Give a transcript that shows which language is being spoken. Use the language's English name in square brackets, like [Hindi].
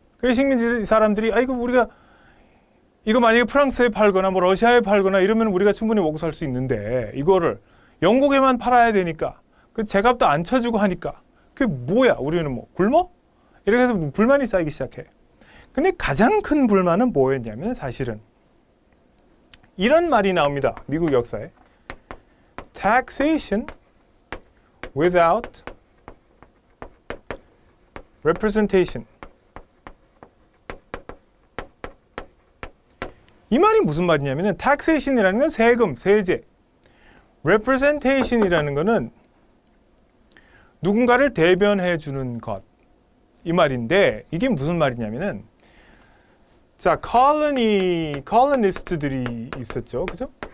[Korean] 그 식민지 사람들이 이거 우리가 이거 만약에 프랑스에 팔거나 뭐 러시아에 팔거나 이러면 우리가 충분히 먹고 살 수 있는데 이거를 영국에만 팔아야 되니까 그 제값도 안 쳐주고 하니까 그게 뭐야? 우리는 뭐 굶어? 이렇게 해서 불만이 쌓이기 시작해. 근데 가장 큰 불만은 뭐였냐면 사실은 이런 말이 나옵니다. 미국 역사에. [English] Taxation without representation. [Korean] 이 말이 무슨 말이냐면 taxation이라는 건 세금, 세제. representation이라는 거는 누군가를 대변해 주는 것. 이 말인데 이게 무슨 말이냐면은 자, 컬러니스트들이 있었죠. 그죠?